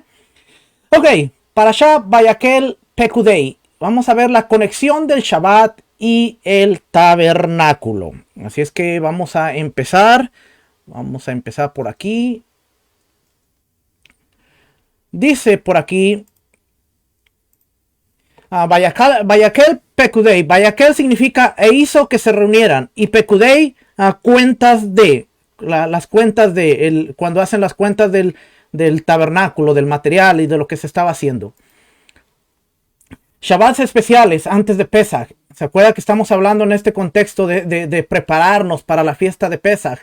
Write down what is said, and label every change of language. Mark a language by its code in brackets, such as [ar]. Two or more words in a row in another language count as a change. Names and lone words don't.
[es] Ok, Parashá Vayakhel Pekudei. Vamos a ver la conexión del Shabbat y el tabernáculo. Así es que vamos a empezar por aquí. Dice por aquí: Vayakhel Pekudei. Vayakhel significa e hizo que se reunieran, y Pekudei, cuentas de, las cuentas de, cuando hacen las cuentas del tabernáculo, del material y de lo que se estaba haciendo. Shabbats especiales antes de Pesach. ¿Se acuerda que estamos hablando en este contexto de prepararnos para la fiesta de Pesach?